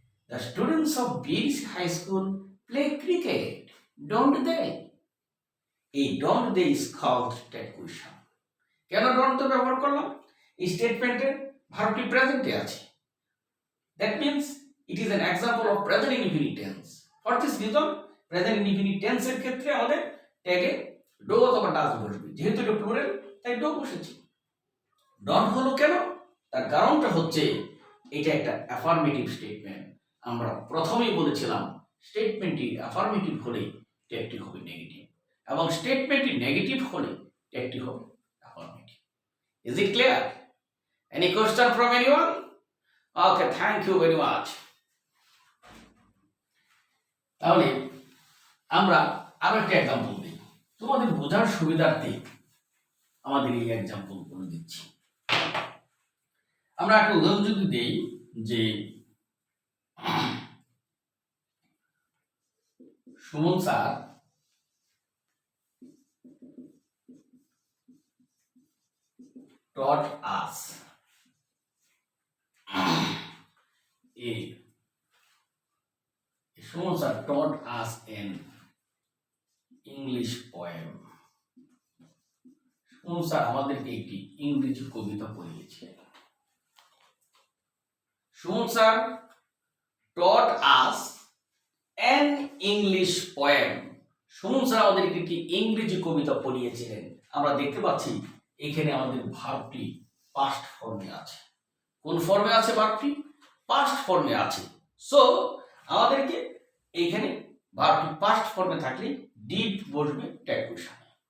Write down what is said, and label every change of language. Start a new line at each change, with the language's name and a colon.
English: The students of BDC High School play cricket, don't they? এই don't they is called tag question.
Bangla: কেন don't তো ব্যবহার করলাম? এই স্টেটমেন্টের ভার্বটি প্রেজেন্টে আছে।
English: That means it is an example of present indefinite tense. For this reason,
Bangla: present indefinite tense এর ক্ষেত্রে আমাদের ট্যাগে ডো অথবা ডাজ বসবে। যেহেতু এটা প্লুরাল তাই ডো বসেছে। don't হলো কেন? তার কারণটা হচ্ছে এটা একটা অ্যাফার্মেটিভ স্টেটমেন্ট। আমরা প্রথমেই বলেছিলাম স্টেটমেন্টটি অ্যাফার্মেটিভ হলে ট্যাগটি হবে নেগেটিভ, এবং স্টেটমেন্টটি নেগেটিভ হলে ট্যাগটি হবে affirmative.
English: Is it clear? Any question from anyone? Okay, thank you very much.
Bangla: তাহলে আমরা আরো একটা এক্সাম্পল দিই তোমাদের বোঝার সুবিধার্থে। আমাদের এই এক্সাম্পল করে দিচ্ছি। আমরা একটা উদাহরণ যদি দেই যে Suman sir
English: taught us Suman sir taught us an English poem.
Bangla: Suman sir আমাদেরকে একটি ইংরেজি কবিতা পড়িয়েছিলেন।
English: Suman sir taught us an English poem.
Bangla: Suman sir আমাদেরকে একটি ইংরেজি কবিতা পড়িয়েছিলেন। আমরা দেখতে পাচ্ছি এখানে আমাদের ভার্বটি পাস্ট ফর্মে আছে। কোন ফর্মে আছে ভার্বটি? পাস্ট ফর্মে আছে। সো আমাদেরকে এখানে ভার্বটি পাস্ট ফর্মে থাকলে ডিড বসবে ট্যাগ কোশ্চেনে।